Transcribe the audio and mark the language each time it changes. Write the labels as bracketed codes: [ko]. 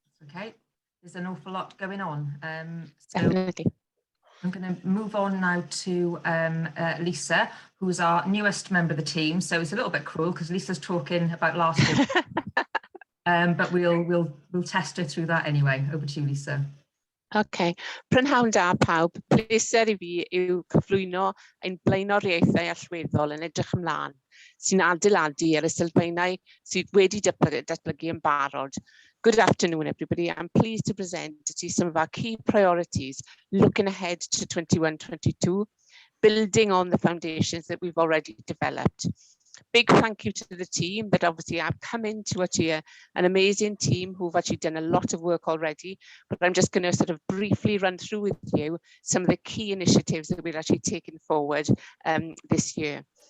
[en] Okay, there's an awful lot going on. So Definitely. I'm going to move on now to Lisa, who's our newest member of the team. So it's a little bit cruel because Lisa's talking about last year. But we'll test her through that anyway. Over to you, Lisa. Okay. [cy] Prynhawn da pawb, pleser I fi yw cyflwyno ein blaenoriaethau allweddol yn edrych ymlaen sy'n adeiladu ar y sylfaenau sydd wedi datblygu yn barod. [en] Good afternoon, everybody. I'm pleased to present to you some of our key priorities looking ahead to 21-22, building on the foundations that we've already developed. Big thank you to the team that obviously I've come into an amazing team who've actually done a lot of work already, but I'm just going to sort of briefly run through with you some of the key initiatives that we're actually taking forward this year.